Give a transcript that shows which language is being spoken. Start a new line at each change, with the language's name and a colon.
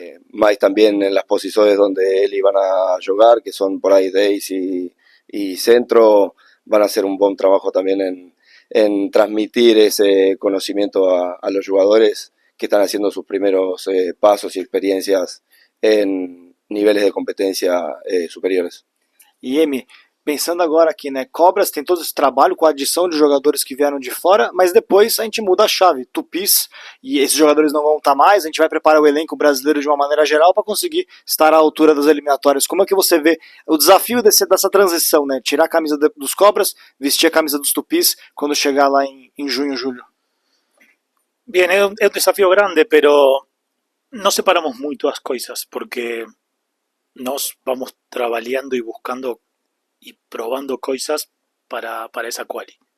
Spanish: Más también en las posiciones donde él iban a jugar, que son por ahí Days y centro, van a hacer un buen trabajo también en transmitir ese conocimiento a los jugadores que están haciendo sus primeros pasos y experiencias en niveles de competencia superiores.
Portuguese: E Emi, pensando agora aqui, né, Cobras tem todo esse trabalho com a adição de jogadores que vieram de fora, mas depois a gente muda a chave, Tupis, e esses jogadores não vão estar mais, a gente vai preparar o elenco brasileiro de uma maneira geral para conseguir estar à altura das eliminatórias. Como é que você vê o desafio dessa transição, né, tirar a camisa dos Cobras, vestir a camisa dos Tupis quando chegar lá em junho, julho?
Spanish: Bien, es un desafío grande, pero no separamos mucho las cosas porque nos vamos trabajando y buscando y probando cosas para esa quali.